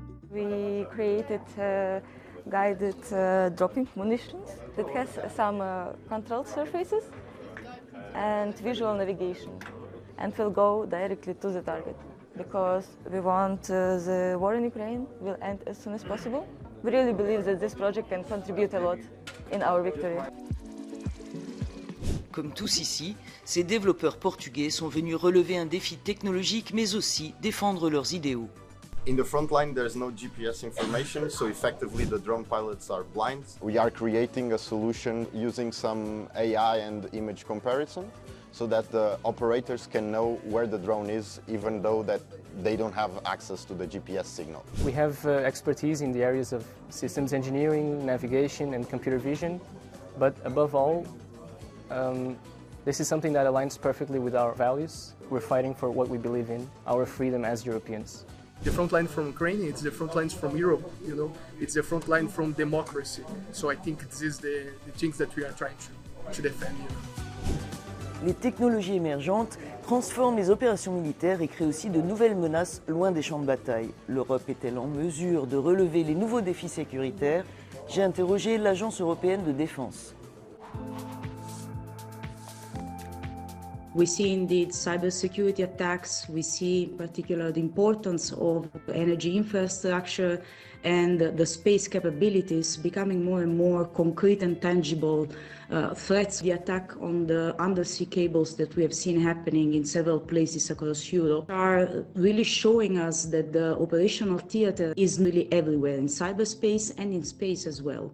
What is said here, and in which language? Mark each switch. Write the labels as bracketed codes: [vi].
[en] We created guided dropping munitions that has some control surfaces and visual navigation, and will go directly to the target, because we want the war in Ukraine will end as soon as possible. We really believe that this project can contribute a lot in our victory. [fr] Comme tous ici, ces développeurs portugais sont venus relever un défi technologique mais aussi défendre leurs idéaux. [en] In the front line, there's no GPS information, so effectively the drone pilots are blind. We are creating a solution using some AI and image comparison so that the operators can know where the drone is, even though that they don't have access to the GPS signal. We have expertise in the areas of systems engineering, navigation, and computer vision, but above all, this is something that aligns perfectly with our values. We're fighting for what we believe in, our freedom as Europeans. The front line from Ukraine, it's the front lines from Europe, you know, it's the front line from democracy. So I think this is the things that we are trying to defend. You know. [fr] Les technologies émergentes transforment les opérations militaires et créent aussi de nouvelles menaces loin des champs de bataille. L'Europe est-elle en mesure de relever les nouveaux défis sécuritaires? J'ai interrogé l'Agence européenne de défense. [en] We see indeed cybersecurity attacks. We see in particular the importance of energy infrastructure and the space capabilities becoming more and more concrete and tangible threats. The attack on the undersea cables that we have seen happening in several places across Europe are really showing us that the operational theater is really everywhere, in cyberspace and in space as well.